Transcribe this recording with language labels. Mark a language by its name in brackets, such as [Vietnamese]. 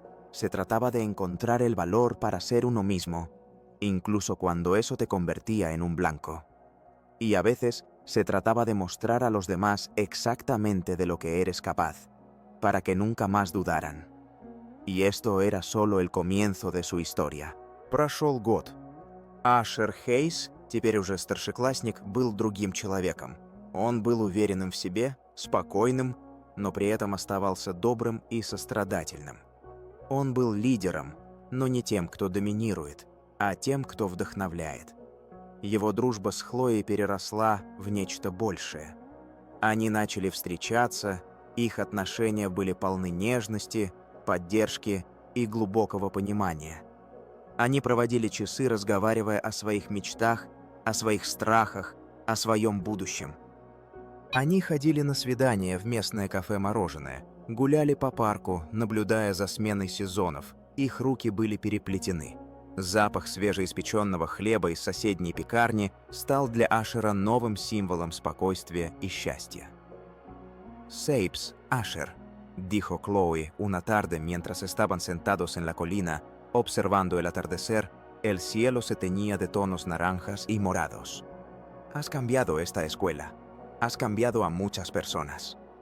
[Spanish] Se trataba de encontrar el valor para ser uno mismo, incluso cuando eso te convertía en un blanco. Y a veces se trataba de mostrar a los demás exactamente de lo que eres capaz, para que nunca más dudaran. Y esto era solo el comienzo de su historia. [Russian] Прошел год. Ашер Хейс, теперь уже старшеклассник, был другим человеком. Он был уверенным в себе, спокойным, но при этом оставался добрым и сострадательным. Он был лидером, но не тем, кто доминирует, а тем, кто вдохновляет. Его дружба с Хлоей переросла в нечто большее. Они начали встречаться, их отношения были полны нежности, поддержки и глубокого понимания. Они проводили часы, разговаривая о своих мечтах, о своих страхах, о своем будущем. Они ходили на свидания в местное кафе-мороженое, гуляли по парку, наблюдая за сменой сезонов. Их руки были переплетены. Запах свежеиспеченного хлеба из соседней пекарни стал для Ашера новым символом спокойствия и счастья. [Spanish] «Сейпс, Asher», dijo Chloe una tarde mientras estaban sentados en la colina, observando el atardecer. El cielo se teñía de tonos naranjas y morados. «Has cambiado esta escuela. Has cambiado a muchas personas».